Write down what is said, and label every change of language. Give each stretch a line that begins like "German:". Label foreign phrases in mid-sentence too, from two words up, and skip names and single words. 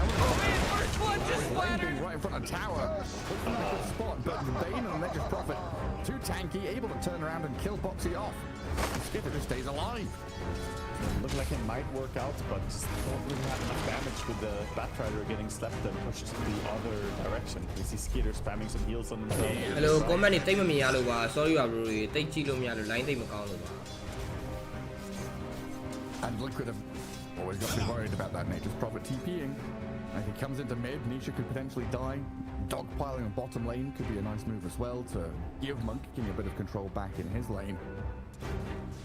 English: Lane being right in front of tower. Not a good spot, but the Bane and the Nature's Prophet, too tanky, able to turn around and kill Boxy off. Skitter just stays alive. Look like it might work out, but just don't really have enough damage with the Batrider getting slept and pushed the other direction. We see Skeeter spamming some heals on himself.
Burmese: Hello comment တွေတိတ်မမြင်ရလို့ပါ sorry ပါ bro တွေတိတ်ကြည့်လို့မရလို့ line တိတ်မကောင်းလို့ပါ
English: And Liquid have always got to be worried about that Nature's Prophet TPing. And if he comes into mid, Nisha could potentially die. Dogpiling on bottom lane could be a nice move as well to give Monkey King a bit of control back in his lane.